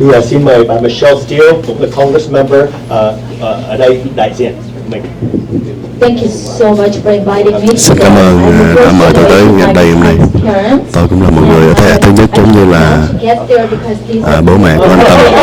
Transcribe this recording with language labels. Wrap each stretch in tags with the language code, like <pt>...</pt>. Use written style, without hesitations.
<vi>Xin mời bà Michelle Steele cũng là Congress member ở đây đại diện mình.</vi> <en>Thank you so much for inviting me.</en> <vi>Xin cảm ơn đã mời tôi tới ngay đây hôm nay. Tôi cũng là một người ở thế hệ thứ nhất, giống như là bố mẹ của anh Tâm.</vi>